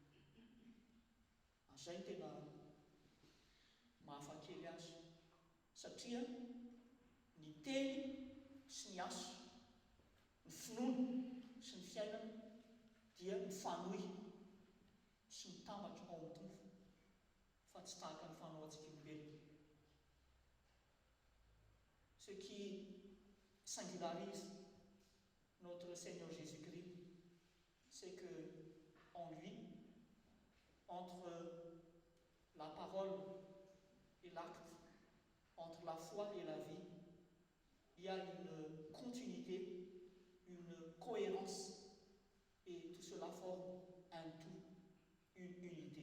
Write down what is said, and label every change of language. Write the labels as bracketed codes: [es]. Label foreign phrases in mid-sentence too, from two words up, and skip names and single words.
[mg] Izay no tena mahafakely azy, satria ny teny sy ny asa, ny finoana sy ny fiainana dia mifanohy sy mitambatra ao amin'ny tompo, fa tsy tahaka ny fanao antsika olombelona. [fr] Ce qui singularise notre Seigneur Jésus-Christ, c'est que en lui, entre la parole et l'acte, entre la foi et la vie, il y a une continuité, une cohérence, et tout cela forme un tout, une unité.